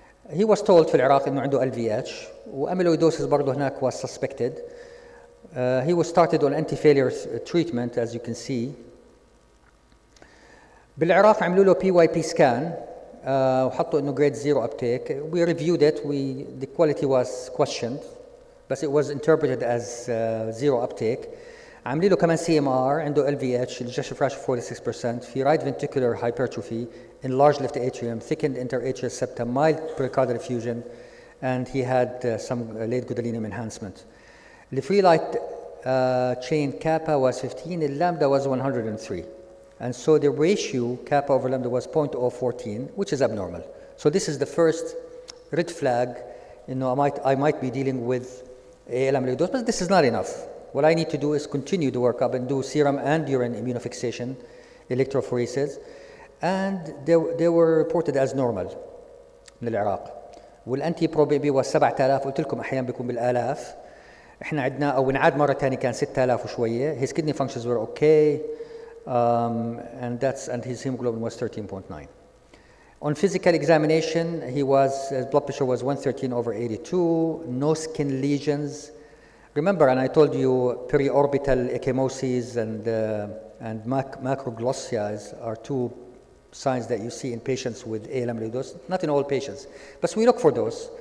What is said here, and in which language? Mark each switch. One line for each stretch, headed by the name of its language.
English: He was told
Arabic: في العراق إنه عنده
English: LVH وamyloidosis
Arabic: برضه هناك
English: was suspected. He was started on anti-failure treatment, as you can see.
Arabic: بالعراق عملوا له PYP scan وحطوا إنه
English: grade 0 uptake. We reviewed it. The quality was questioned, but it was interpreted as 0 uptake.
Arabic: عاملين له كمان
English: CMR عنده LVH ejection fraction 46%, في right ventricular hypertrophy, enlarged left atrium, thickened interatrial septum, mild pericardial effusion, and he had some late gadolinium enhancement. The free light chain kappa was 15, the lambda was 103. And so the ratio kappa over lambda was 0.014, which is abnormal. So this is the first red flag. You know, I might be dealing with AL amyloidosis, but this is not enough. What I need to do is continue the workup and do serum and urine immunofixation, electrophoresis, and they were reported as normal
Arabic: من العراق.
English: والانتي pro B B was 7000,
Arabic: قلت لكم احيانا بيكون بالالاف. احنا عدنا او انعاد مره ثانيه
English: كان 6000 وشويه. His kidney functions were okay, and his hemoglobin was 13.9. On physical examination, his blood pressure was 113/82, no skin lesions. Remember, and I told you periorbital ecchymoses and macroglossia are two signs that you see in patients with AL amyloidosis, not in all patients, but we look for those.